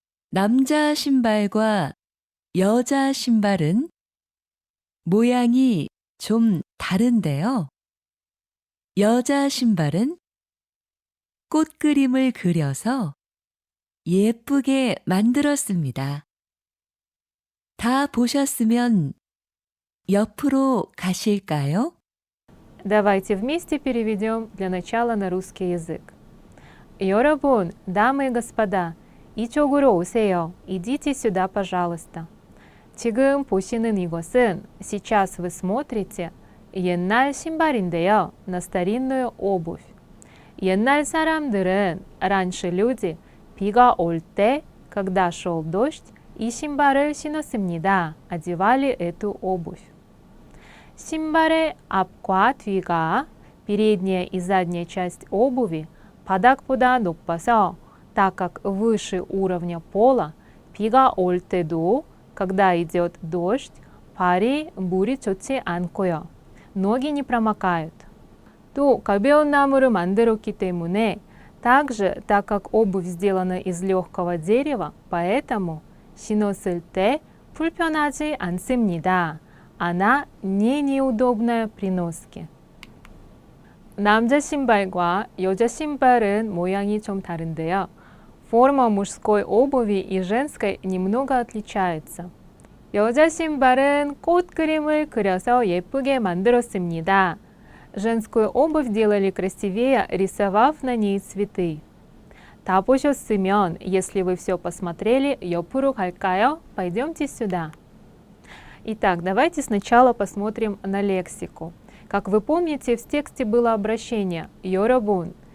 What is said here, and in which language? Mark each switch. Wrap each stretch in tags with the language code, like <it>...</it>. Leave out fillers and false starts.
<ko>남자 신발과 여자 신발은 모양이 좀 다른데요. 여자 신발은 꽃 그림을 그려서 예쁘게 만들었습니다. 다 보셨으면 옆으로 가실까요?</ko> <ru>Давайте вместе переведем для начала на русский язык.</ru> <ko>여러분,</ko> <ru>дамы и господа,</ru> <ko>이쪽으로 오세요.</ko> <ru>Идите сюда, пожалуйста.</ru> <ko>지금 보시는 이것은,</ko> <ru>сейчас вы смотрите,</ru> <ko>옛날 신발인데요,</ko> <ru>на старинную обувь.</ru> <ko>옛날 사람들은,</ko> <ru>раньше люди,</ru> <ko>비가 올 때,</ko> <ru>когда шел дождь,</ru> <ko>이 신발을 신었습니다.</ko> <ru>одевали эту обувь.</ru> <ko>신발의 앞과 뒤가,</ko> <ru>передняя и задняя часть обуви,</ru> <ko>바닥보다 높아서,</ko> <ru>так как выше уровня пола,</ru> <ko>비가 올 때도,</ko> <ru>когда идет дождь,</ru> <ko>발이 물이 젖지 않고요.</ko> <ru>ноги не промокают.</ru> <ko>또 가벼운 나무를 만들었기 때문에,</ko> <ru>также, так как обувь сделана из легкого дерева, поэтому</ru> <ko>신었을 때 불편하지 않습니다.</ko> <ru>Она не неудобная при носке.</ru> <ko>남자 신발과 여자 신발은 모양이 좀 다른데요.</ko> <ru>Форма мужской обуви и женской немного отличается.</ru> <ko>여자 신발은 꽃 그림을 그려서 예쁘게 만들었습니다.</ko> <ru>Женскую обувь делали красивее, рисовав на ней цветы.</ru> <ko>다 보셨으면,</ko> <ru>если вы все посмотрели,</ru> <ko>옆으로 갈까요?</ko> <ru>Пойдемте сюда. Итак, давайте сначала посмотрим на лексику. Как вы помните, в тексте было обращение 여러분.</ru>